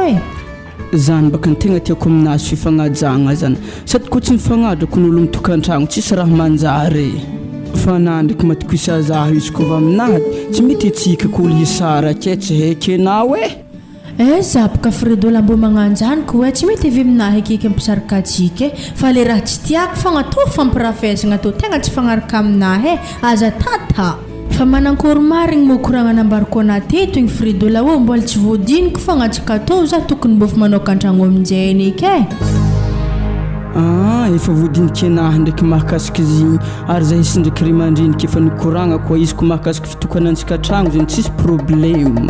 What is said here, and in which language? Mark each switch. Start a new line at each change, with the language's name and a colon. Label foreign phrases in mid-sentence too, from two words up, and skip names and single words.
Malagasy: zany baka tegna tiako aminazy fifagnajagna zany sady ko tsy mifagnadrako n'olo mitokantragno tsisy raha manjary fa nandriky matokisa zaho izy ko aminahy tsy mety atsika ko olo hisara ke tsy haiky anao zapaka Fridola mbo magnanjany ko tsy mety avy aminahy akaiky ampisaraka atsika fa le raha tsy tiako fogna to fampirafesagna to tegna tsy fagnaraka aminahy aza tata fa manankory marigny mo koragna nambariko anateto igny Fridola hoe mbola tsy voadiniko fogna atsika to za tokony mbo fa manao antragno aminjay eky efa voadiniky anahy ndraiky mahakasiky zigny ary za hisy ndraiky ry mandreniky efa nikoragna koa izy ko mahakasiky fitokanantsika tragno zany tsisy problème